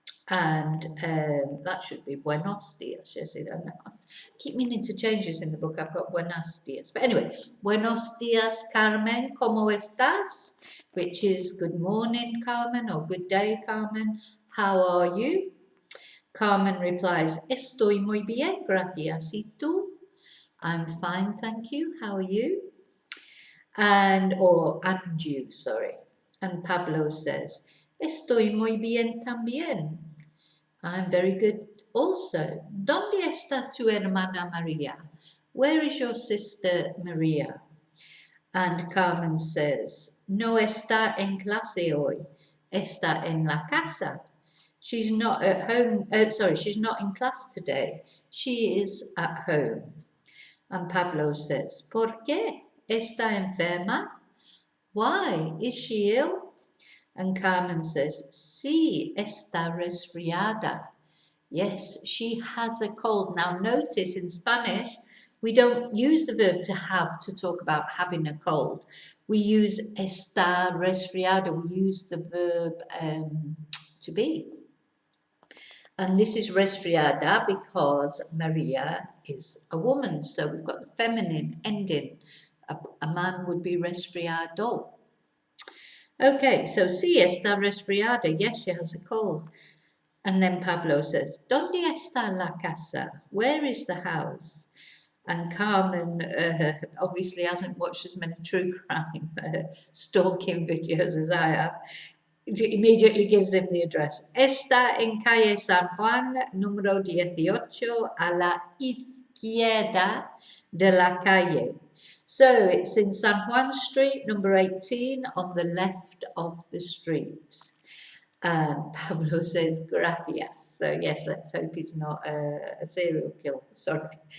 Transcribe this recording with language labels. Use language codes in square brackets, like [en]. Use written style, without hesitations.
[en] And that should be [es] buenos días. [en] Yes, I keep meaning to change this in the book. I've got buenos días. But anyway, [es] buenos días, Carmen. ¿Cómo estás? [en] Which is good morning, Carmen, or good day, Carmen. How are you? Carmen replies, [es] "Estoy muy bien, gracias. ¿Y tú?" [en] I'm fine, thank you. How are you? And you, sorry. And Pablo says, [es] "Estoy muy bien también." [en] I'm very good also. [es] ¿Dónde está tu hermana María? [en] Where is your sister Maria? And Carmen says, [es] "No está en clase hoy. Está en la casa." [en] She's not at home. She's not in class today. She is at home. And Pablo says, [es] "¿Por qué? ¿Está enferma? [en] Why? Is she ill?" And Carmen says, [es] "Sí, está resfriada." [en] Yes, she has a cold. Now notice in Spanish, we don't use the verb to have to talk about having a cold. We use [es] estar resfriada. [en] We use the verb to be. And this is resfriada because Maria is a woman. So we've got the feminine ending. A man would be resfriado. Okay, so [es] sí, está resfriada. [en] Yes, she has a cold. And then Pablo says, [es] ¿Dónde está la casa? [en] Where is the house? And Carmen obviously hasn't watched as many true crime stalking videos as I have. It immediately gives him the address. [es] Está en calle San Juan, número 18, a la izquierda de la calle. [en] So it's in San Juan Street, number 18, on the left of the street. And Pablo says, [es] "Gracias." [en] So yes, let's hope he's not a serial killer. Sorry.